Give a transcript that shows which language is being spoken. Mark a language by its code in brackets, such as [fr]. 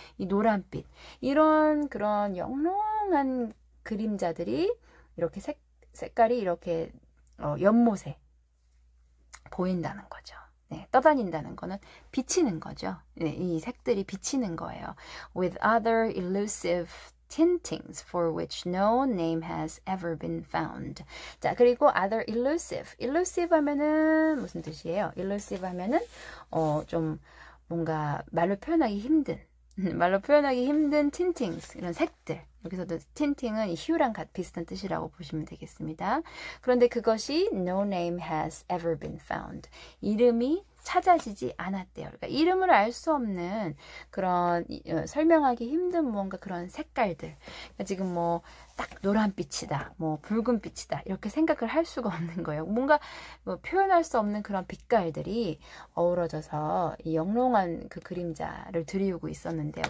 [ko] 이 노란빛 이런 그런 영롱한 그림자들이 이렇게 색깔이 이렇게 연못에 보인다는 거죠. 네, 떠다닌다는 거는 비치는 거죠. 네, 이 색들이 비치는 거예요. [en] With other elusive tintings for which no name has ever been found. [ko] 자, 그리고 [en] other elusive. [ko] elusive 하면은 무슨 뜻이에요? elusive 하면은 좀 뭔가 말로 표현하기 힘든 tintings 이런 색들. 여기서도 tinting은 hue랑 비슷한 뜻이라고 보시면 되겠습니다. 그런데 그것이 [en] no name has ever been found. [ko] 이름이 찾아지지 않았대요. 그러니까 이름을 알 수 없는 그런 설명하기 힘든 뭔가 그런 색깔들. 그러니까 지금 뭐 딱 노란빛이다, 뭐 붉은빛이다 이렇게 생각을 할 수가 없는 거예요. 뭔가 뭐 표현할 수 없는 그런 빛깔들이 어우러져서 이 영롱한 그 그림자를 드리우고 있었는데요.